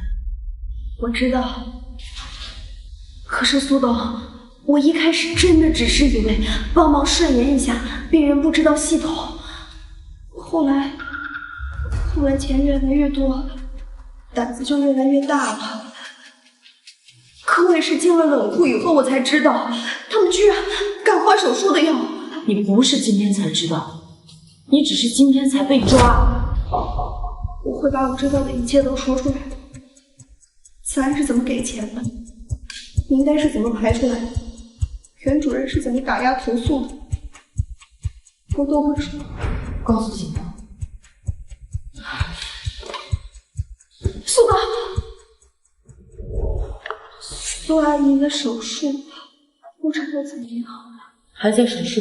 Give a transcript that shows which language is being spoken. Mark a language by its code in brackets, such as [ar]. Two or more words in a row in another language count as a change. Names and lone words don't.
[zh] 我知道，可是蘇董，我一開始真的只是以為幫忙順延一下，病人不知道系統。後來錢越來越多，膽子就越來越大了。可我也是進了冷庫以後，我才知道，他們居然敢換手術的藥。你不是今天才知道，你只是今天才被抓。我會把我知道的一切都說出來。慈安是怎麼給錢的？名單是怎麼排出來的？袁主任是怎麼打壓投訴的？我都會說。告訴警方。蘇哥，蘇阿姨的手術流程都怎麼樣？還在手術。